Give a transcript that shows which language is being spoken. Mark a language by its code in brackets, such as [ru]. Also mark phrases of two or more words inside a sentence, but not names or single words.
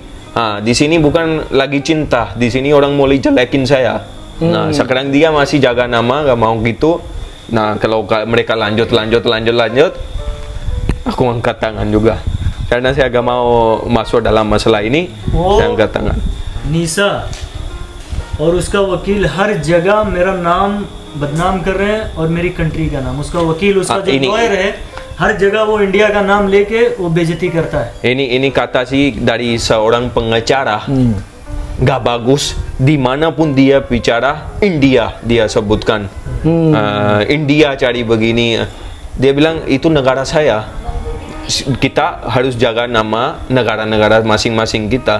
[id] Di sini bukan lagi cinta, di sini orang mulai jelekin saya. Nah sekarang dia masih jaga nama, gak mau gitu. Nah kalau mereka lanjut, aku angkat tangan juga karena saya gak mau masuk dalam masalah ini. Saya angkat tangan. [hi] निशा और उसका वकील हर जगह मेरा नाम बदनाम कर रहे हैं और मेरी कंट्री का नाम, उसका वकील उसका जो लॉयर है हर जगह वो इंडिया का नाम लेके वो बेइज्जती करता है. [id] Ini kata sih dari seorang pengacara. Gak bagus dimanapun dia bicara India dia sebutkan. India cari begini, dia bilang itu negara saya, kita harus jaga nama negara-negara masing-masing kita.